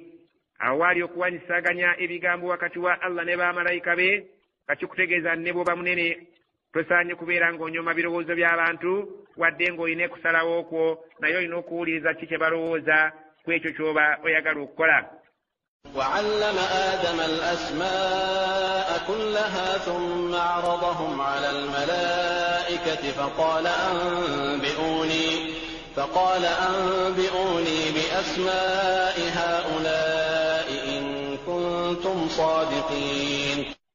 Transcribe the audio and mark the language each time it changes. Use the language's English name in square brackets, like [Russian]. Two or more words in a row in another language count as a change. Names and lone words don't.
[Ganda] Awo waali okuwanyisaganya ebigambo wakati wa Allah ne bamalayika be kakikutegeeza ne bw'oba munene tosaanye kubeera ng'onyoma birowoozo by'abantu wadde ng'olina ekusalawo okwo naye olina okuwuliriza ki kye balowooza ku ekyo ky'oba oyagala okukola. [Arabic] وعلم آدم الأسماء كلها ثم عرضهم على الملائكة فقال أنبئوني بأسماء هؤلاء إن كنتم صادقين.